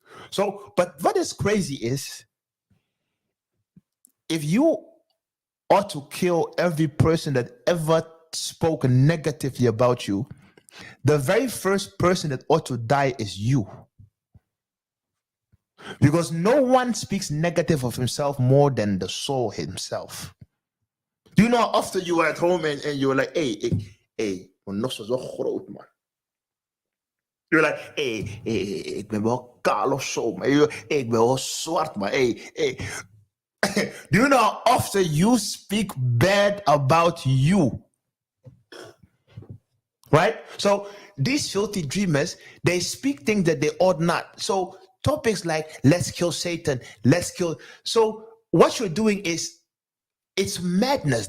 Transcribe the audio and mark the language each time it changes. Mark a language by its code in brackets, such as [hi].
[en] So, but what is crazy is, if you ought to kill every person that ever spoke negatively about you, the very first person that ought to die is you. Because no one speaks negative of himself more than the soul himself. Do you know after you were at home and you were like, hey, [nl] ons was wel groot, man. [en] You're like, hey, [nl] ik ben wel kaal of zo, maar ik ben wel zwart, maar hey. [en] Do you know after you speak bad about you? Right? So these filthy dreamers, they speak things that they ought not. So topics like, let's kill Satan, let's kill. So what you're doing is, it's madness.